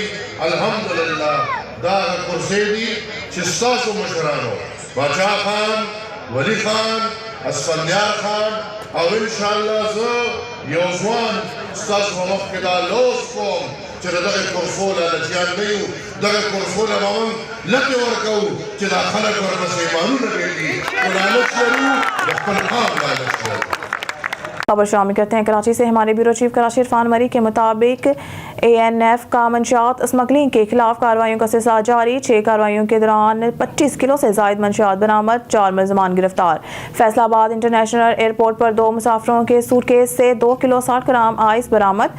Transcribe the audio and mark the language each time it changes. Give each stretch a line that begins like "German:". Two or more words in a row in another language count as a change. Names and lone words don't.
Pashto: الحمدلله دا هغه کرسۍ دي چې ستاسو مشرانو باچا خان، ولی خان، اسفندیار خان او انشاءالله زه یو ځوان ستاسو په مخ کې دا لوس کوم چې د دغې کرسو لالچیان نه یو. دغه کرسو له به موږ لکې ورکوو چې دا خلک ورپسې ایمانونه ګټي. خو لالچ لرو د خپل قام لالچ لرو.
Urdu: خبر شامل کرتے ہیں کراچی سے۔ ہمارے
English: bureau chief
Urdu: کراچی عرفان مری کے مطابق ANF کا منشیات سمگلنگ کے خلاف کارروائیوں کا سلسلہ جاری. 6 کارروائیوں کے دوران 25 کلو سے زائد منشیات برآمد، 4 ملزمان گرفتار. فیصل آباد انٹرنیشنل ایئرپورٹ پر 2 مسافروں کے سوٹ کیس سے 2 کلو 60 گرام آئس برآمد.